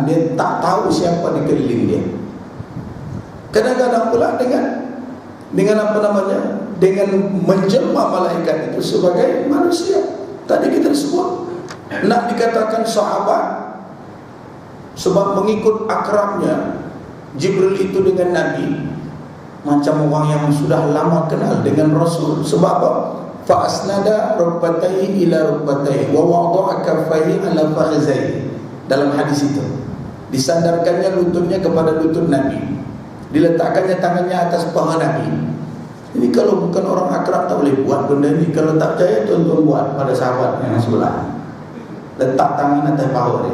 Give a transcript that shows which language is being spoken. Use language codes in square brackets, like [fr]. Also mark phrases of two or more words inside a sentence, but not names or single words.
[ms] Dia tak tahu siapa di keliling dia. Kadang-kadang pula dengan apa namanya, dengan menjelma malaikat itu sebagai manusia. Tadi kita sebut nak dikatakan sahabat sebab mengikut akrabnya Jibril itu dengan Nabi, macam orang yang sudah lama kenal dengan Rasul. Sebab apa? [ar] فأسند ركبتيه إلى ركبتيه ووضع كفيه على فخذيه. [ms] Dalam hadis itu disandarkannya lututnya kepada lutut Nabi, diletakkannya tangannya atas paha Nabi. Ini kalau bukan orang akrab tak boleh buat benda ni. Kalau tak percaya, tuan-tuan buat pada sahabat yang sebelah. Letak tangan atas paha dia.